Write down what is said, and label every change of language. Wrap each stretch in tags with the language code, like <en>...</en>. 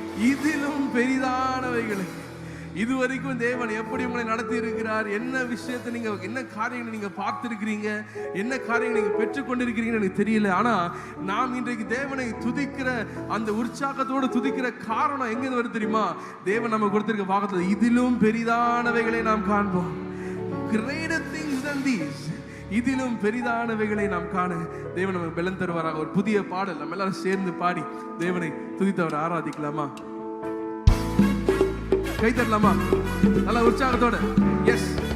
<ta>இதிலும் பெரிதானவைகளை. இதுவரைக்கும் தேவன் எப்படி உங்களை நடத்தி இருக்கிறார், என்ன விஷயத்தை நீங்க, என்ன காரியங்களை நீங்க பார்த்திருக்கிறீங்க, என்ன காரியங்களை நீங்க பெற்றுக்கொண்டிருக்கிறீங்கன்னு எனக்கு தெரியல. ஆனா நாம் இன்றைக்கு தேவனை துதிக்கிற அந்த உற்சாகத்தோடு துதிக்கிற காரணம் எங்க வருது தெரியுமா? தேவன் நம்ம கொடுத்திருக்க வாக்குத்தத்தம், இதிலும் பெரிதானவைகளை நாம் காண்போம்.</ta> <en>Greater things than these.</en> <ta>இதிலும் பெரிதானவைகளை நாம் காண தேவன் நமக்கு பலன் தருவாராக. ஒரு புதிய பாடல் நம்ம எல்லாரும் சேர்ந்து பாடி தேவனை துதித்தவரை ஆராதிக்கலாமா? கை தரலாமா? நல்ல உற்சாகத்தோட. எஸ்.</ta>